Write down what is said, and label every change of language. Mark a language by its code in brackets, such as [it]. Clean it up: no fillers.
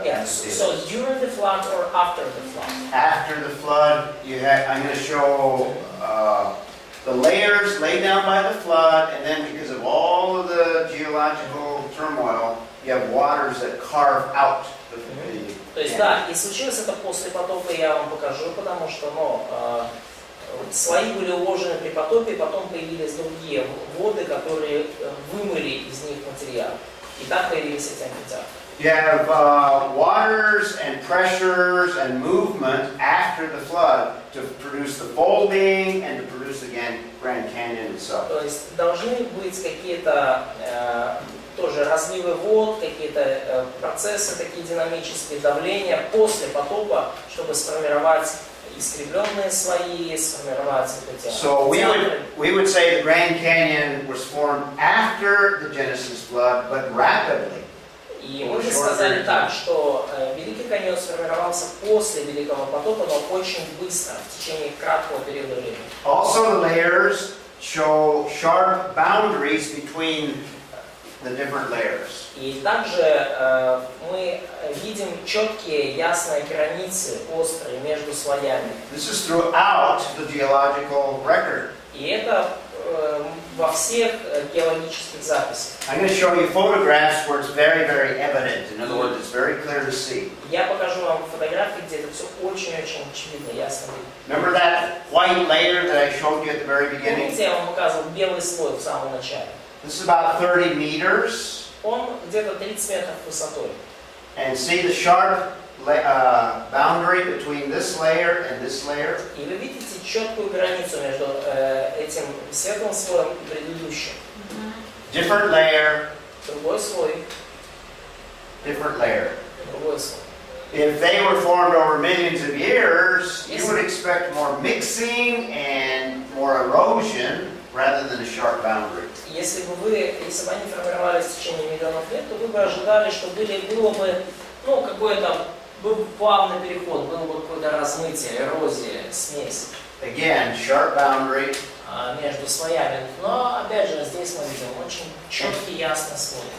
[en] So during the flood or after the flood? After the flood, I'm going to show the layers laid down by the flood, and then because of all of the geological turmoil, you have waters that carve out the [ru] То есть да, и случилось это после потопа, я вам покажу, потому что слои были уложены при потопе, и потом появились другие воды, которые вымыли из них материал. И так появились эти амфитеатры. [en] You have waters and pressures and movement after the flood to produce the folding and to produce again Grand Canyon itself. [ru] То есть должны быть какие-то тоже разливы вод, какие-то процессы такие динамические, давления после потопа, чтобы сформировать искривленные слои, сформировать эти [en] So we would say the Grand Canyon was formed after the Genesis flood, but rapidly. [ru] И мы бы сказали так, что Великий каньон сформировался после Великого потопа, но очень быстро, в течение краткого периода времени. [en] Also the layers show sharp boundaries between the different layers. [ru] И также мы видим четкие, ясные границы, острые, между слоями. [en] This is throughout the geological record. [ru] И это во всех геологических записях. [en] I'm going to show you photographs where it's very, very evident. In other words, it's very clear to see. [ru] Я покажу вам фотографии, где это все очень-очень очевидно, ясно видно. [en] Remember that white layer that I showed you at the very beginning? [ru] Помните, я вам показывал белый слой в самом начале? [en] This is about 30 meters. [ru] Он где-то 30 метров высотой. [en] And see the sharp boundary between this layer and this layer? [ru] И вы видите четкую границу между этим светлым слоем и предыдущим. [en] Different layer, [ru] Другой слой, [en] different layer. [ru] другой слой. [en] if they were formed over millions of years, you would expect more mixing and more erosion rather than a sharp boundary. [ru] Если бы они формировались в течение миллионов лет, то вы бы ожидали, что было бы, ну, какой-то, был бы плавный переход, было бы какое-то размытие, эрозия, смесь. [en] Again, sharp boundary. [ru] Между слоями. Но, опять же, здесь мы видим очень четкий, ясный слой.